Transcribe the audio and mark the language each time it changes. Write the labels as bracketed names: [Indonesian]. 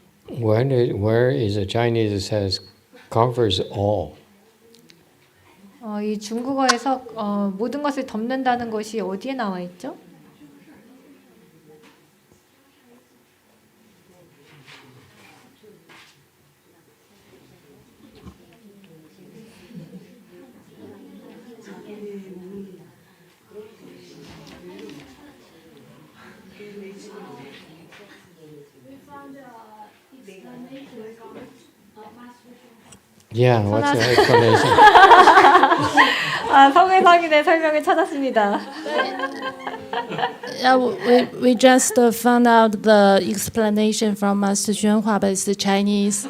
[English] Where is the Chinese that says covers all? [Korean] 이 중국어에서 모든 것을 덮는다는 것이 어디에 나와 있죠? [English] Yeah, what's the explanation? [Korean] 성의상인의 설명을 찾았습니다. [English] Yeah, we just found out the explanation from Master YongHua, but it's the Chinese.